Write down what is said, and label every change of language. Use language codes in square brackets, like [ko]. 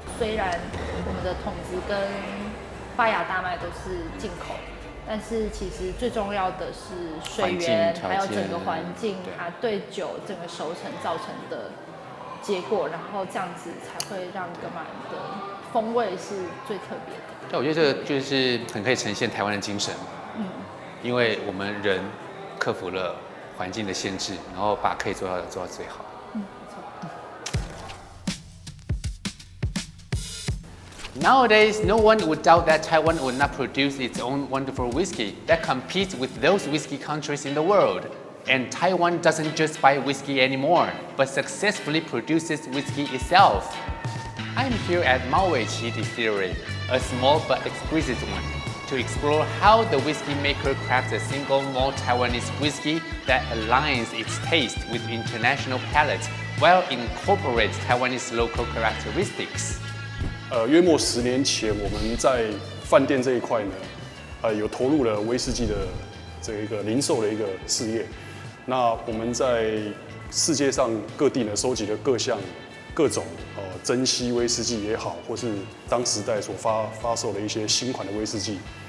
[zh] 虽然我们的桶子跟发芽大麦都是进口，但是其实最重要的是水源，还有整个环境，它对酒整个熟成造成的结果，然后这样子才会让格马兰的风味是最特别的。但我觉得这个就是很可以呈现台湾的精神，因为我们人克服了环境的限制，然后把可以做到的做到最好。没错。 [en] Nowadays, no one would doubt that Taiwan would not produce its own wonderful whiskey that competes with those whiskey countries in the world. And Taiwan doesn't just buy whiskey anymore, but successfully produces whiskey itself. I'm here at Maoweiqi Distillery, a small but exquisite one, to explore how the whiskey maker crafts a single malt Taiwanese whiskey that aligns its taste with international palates while incorporates Taiwanese local characteristics. [zh] 约莫10年前，我们在饭店这一块呢，有投入了威士忌的这一个零售的一个事业。那我们在世界上各地呢，收集了各种珍稀威士忌也好，或是当时代所发售的一些新款的威士忌。